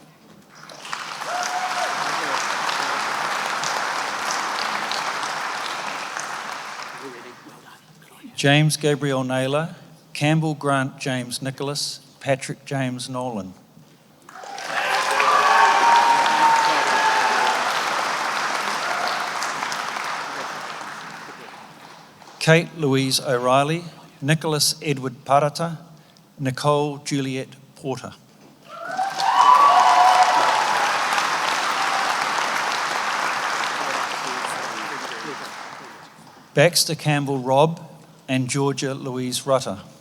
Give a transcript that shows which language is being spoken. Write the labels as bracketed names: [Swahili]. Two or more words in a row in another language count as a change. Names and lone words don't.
[English] James Gabriel Naylor, Campbell Grant James Nicholas, Patrick James Nolan. Kate Louise O'Reilly, Nicholas Edward Parata, Nicole Juliet Porter. Baxter Campbell Robb and Georgia Louise Rutter.